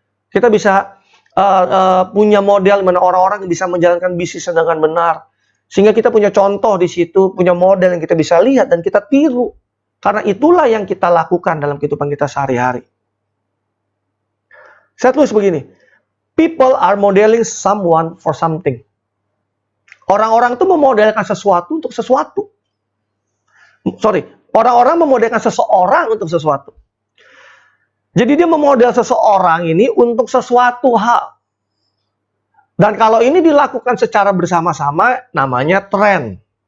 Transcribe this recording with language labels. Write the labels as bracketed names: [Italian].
[Indonesian] Kita bisa punya model mana orang-orang yang bisa menjalankan bisnis dengan benar. Sehingga kita punya contoh di situ, punya model yang kita bisa lihat dan kita tiru. Karena itulah yang kita lakukan dalam kehidupan kita sehari-hari. Saya tulis begini. [English] People are modeling someone for something. [Indonesian] Orang-orang itu memodelkan sesuatu untuk sesuatu. Orang-orang memodelkan seseorang untuk sesuatu. Jadi dia memodel seseorang ini untuk sesuatu hal. Dan kalau ini dilakukan secara bersama-sama, namanya tren.